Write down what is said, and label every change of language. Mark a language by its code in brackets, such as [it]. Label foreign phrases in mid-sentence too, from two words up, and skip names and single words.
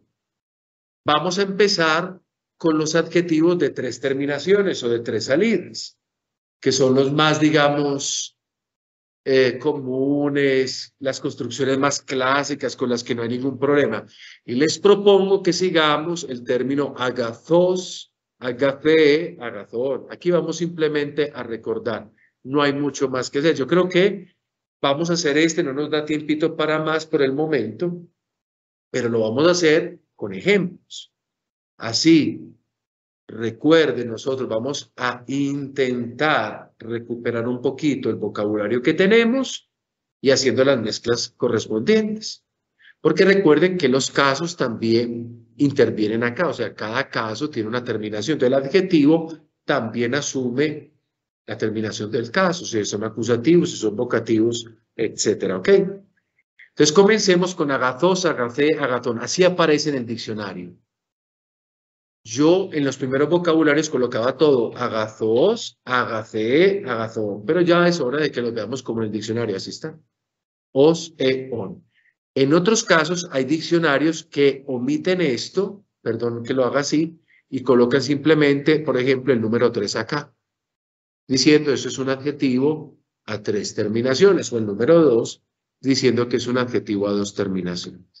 [es] Vamos a empezar con los adjetivos de 3 terminaciones o de 3 salidas, que son los más, digamos, comunes, las construcciones más clásicas con las que no hay ningún problema. Y les propongo que sigamos el término [el] ἀγαθός, ἀγαθή, ἀγαθόν. [es] Aquí vamos simplemente a recordar. No hay mucho más que hacer. Yo creo que vamos a hacer no nos da tiempito para más por el momento, pero lo vamos a hacer con ejemplos. Así, recuerden, nosotros vamos a intentar recuperar un poquito el vocabulario que tenemos y haciendo las mezclas correspondientes. Porque recuerden que los casos también intervienen acá, o sea, cada caso tiene una terminación. Entonces, el adjetivo también asume la terminación del caso, si son acusativos, si son vocativos, etcétera, ¿ok? Entonces, comencemos con [el] ἀγαθός, ἀγαθή, ἀγαθόν. [es] Así aparece en el diccionario. Yo en los primeros vocabularios colocaba todo, [el] ἀγαθός, ἀγαθή, ἀγαθόν, [es] pero ya es hora de que los veamos como en el diccionario, así está. [el] ος, ον. [es] En otros casos hay diccionarios que omiten esto, perdón que lo haga así, y colocan simplemente, por ejemplo, el número 3 acá, diciendo eso es un adjetivo a 3 terminaciones, o el número 2, diciendo que es un adjetivo a 2 terminaciones.